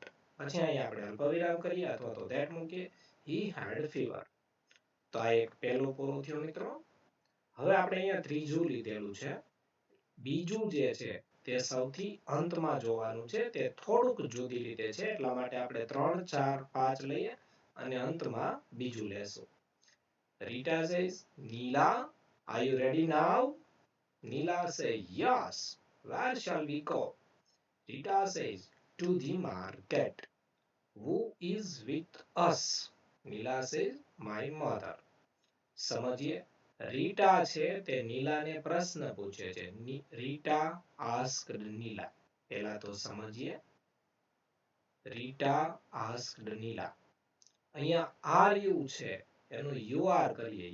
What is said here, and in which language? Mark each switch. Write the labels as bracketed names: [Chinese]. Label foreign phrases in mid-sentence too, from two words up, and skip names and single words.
[Gujarati] પછી અહીંયા આપણે અલ્પવિરામ કરીએ અથવા તો that મૂકીએ. [English] He had fever. [Gujarati] તો આ એક પહેલું પૂરું થયું મિત્રો. હવે આપણે અહીંયા ત્રીજું લીધેલું છે. બીજું જે છે તે સૌથી અંતમાં જોવાનું છે. તે થોડુંક જુદી રીતે છે એટલા માટે આપણે 3, 4, 5 લઈએ અને અંતમાં બીજું લેશું. [English] Rita says, Neela, are you ready now? Neela says, yes. Where shall we go? Rita says, to the market. Who is with us? Nila says, my mother. [Gujarati] સમજીએ. રીટા છે તે નીલાને પ્રશ્ન પૂછે છે. રીટા asked નીલા. પહેલા તો સમજીએ. રીટા asked નીલા. અહીંયા [English] are you [Gujarati] છે એનું [English] you are [Gujarati] કરીએ.